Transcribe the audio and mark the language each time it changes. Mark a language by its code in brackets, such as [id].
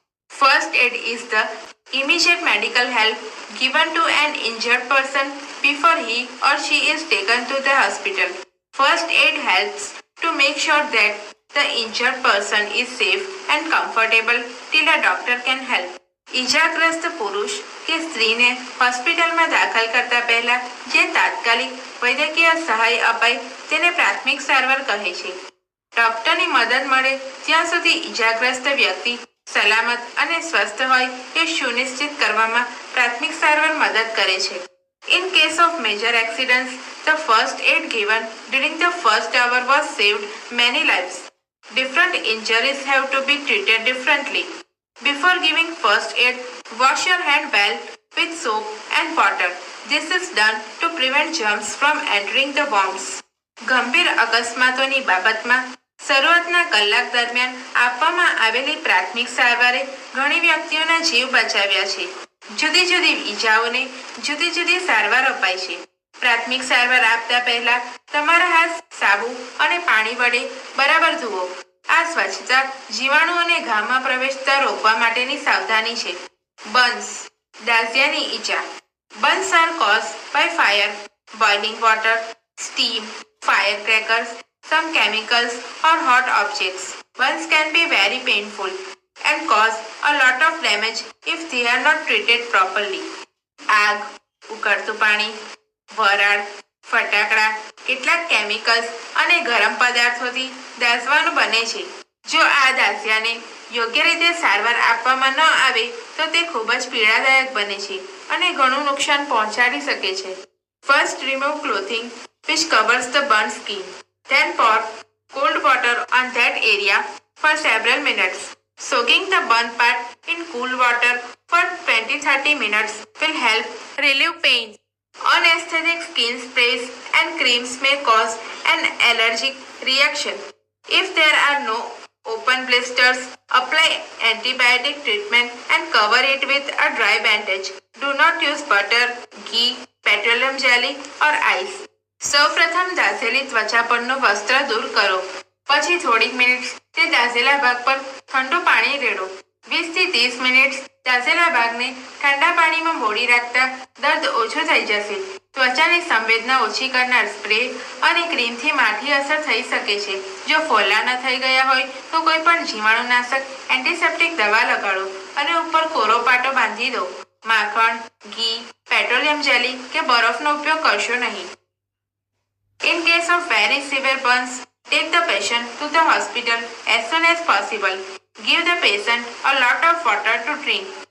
[en] First aid is the immediate medical help given to an injured person before he or she is taken to the hospital. First aid helps to make sure that the injured person is safe and comfortable till a doctor can help. [gu] ઈજાગ્રસ્ત પુરુષ કે સ્ત્રીને હોસ્પિટલમાં દાખલ કરતા પહેલા જે તાત્કાલિક વૈદ્યકીય સહાય અપાય તેને પ્રાથમિક સારવાર કહે છે. ડોક્ટરની મદદ મળે ત્યાં સુધી ઈજાગ્રસ્ત વ્યક્તિ સલામત અને સ્વસ્થ હોય એ સુનિશ્ચિત કરવામાં પ્રાથમિક સારવાર મદદ કરે છે. [en] In case of major accidents, the first aid given during the first hour was saved many lives. Different injuries have to be treated differently. Before giving first aid, wash your hand well with soap and water. This is done to prevent germs from entering the wounds. [gu] ગંભીર અકસ્માતોની બાબતમાં શરૂઆતના કલાક દરમિયાન આપવામાં આવેલી પ્રાથમિક સારવારે ઘણી વ્યક્તિઓના જીવ બચાવ્યા છે. જુદી જુદી ઈજાઓને જુદી જુદી સારવાર અપાય છે. પ્રાથમિક સારવાર આપતા પહેલા તમારા હાથ સાબુ અને પાણી વડે બરાબર ધુઓ. આ સ્વચ્છતા જીવાણુઓને ઘામાં પ્રવેશતા રોકવા માટેની સાવધાની છે. બર્ન્સ. દાઝ્યાની ઈજા. [en] Burns are caused by fire, boiling water, steam, firecrackers, some chemicals or hot objects. Burns can be very painful and cause a lot of damage if they are not treated properly. [gu] આગ, ઉકળતું પાણી, વરાળ, ફટાકડા, કેટલાક chemicals અને ગરમ પદાર્થોથી દાઝવાનું બને છે. જો આ દાઝ્યાને યોગ્ય રીતે સારવાર આપવામાં ન આવે તો તે ખૂબ જ પીડાદાયક બને છે અને ઘણું નુકસાન પહોંચાડી શકે છે. [en] First remove clothing which covers the burnt skin. Then pour cold water on that area for several minutes. Soaking the burnt part in cool water for 20-30 minutes will help relieve pain. Unaesthetic skin sprays and creams may cause an allergic reaction. If there are no open blisters, apply antibiotic treatment and cover it with a dry bandage. Do not use butter, ghee, petroleum jelly or ice. [gu] સૌપ્રથમ દાઝેલી ત્વચા પરનું વસ્ત્ર દૂર કરો. પછી થોડીક minute તે દાઝેલા ભાગ પર ઠંડુ પાણી રેડો. 20-30 મિનિટ દાઝેલા ભાગને ઠંડા પાણીમાં બોળી રાખતા દર્દ ઓછું થઈ જશે. ત્વચાની સંવેદના ઓછી કરનાર સ્પ્રે અને ક્રીમથી માઠી અસર થઈ શકે છે. જો ફોલ્લા ન થઈ ગયા હોય તો કોઈ પણ જીવાણુનાશક એન્ટિસેપ્ટિક દવા લગાડો અને ઉપર કોરો પાટો બાંધી દો. માખણ, ઘી, પેટ્રોલિયમ જેલી કે બરફનો ઉપયોગ કરશો નહીં. [en] In case of very severe burns, take the patient to the hospital as soon as possible. Give the patient a lot of water to drink.